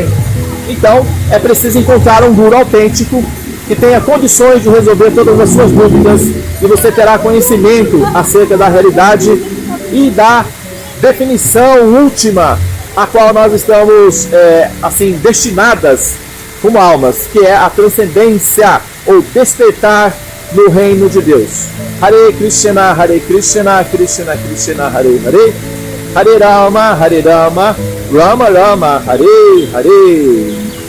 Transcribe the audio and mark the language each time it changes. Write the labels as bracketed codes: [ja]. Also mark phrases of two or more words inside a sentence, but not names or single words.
[pt] Então, é preciso encontrar um guru autêntico que tenha condições de resolver todas as suas dúvidas, e você terá conhecimento acerca da realidade e da definição última a qual nós estamos assim destinadas como almas, que é a transcendência ou despertar no reino de Deus. [sa] हरे कृष्ण, कृष्ण कृष्ण, हरे हरे, हरे राम, राम राम, हरे हरे.